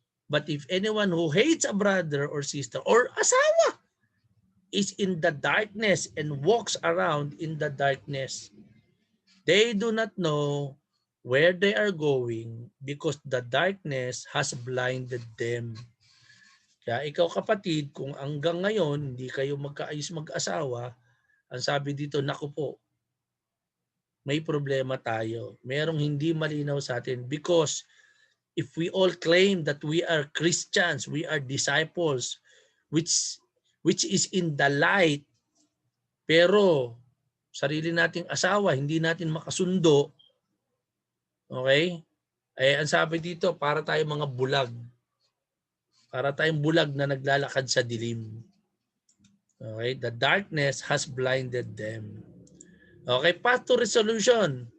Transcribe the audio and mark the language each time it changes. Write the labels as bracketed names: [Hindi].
[English] But if anyone who hates a brother or sister or asawa is in the darkness and walks around in the darkness, they do not know where they are going because the darkness has blinded them. [Filipino] Kaya ikaw kapatid, kung hanggang ngayon hindi kayo magkaayos mag-asawa, ang sabi dito, naku po, may problema tayo. Merong hindi malinaw sa atin [English] because if we all claim that we are Christians, we are disciples, which is in the light, [Filipino] pero sarili nating asawa, hindi natin makasundo, [English] okay? [Filipino] Eh, ang sabi dito, para tayong mga bulag. Para tayong bulag na naglalakad sa dilim. Okay? [English] The darkness has blinded them. Okay, path to resolution.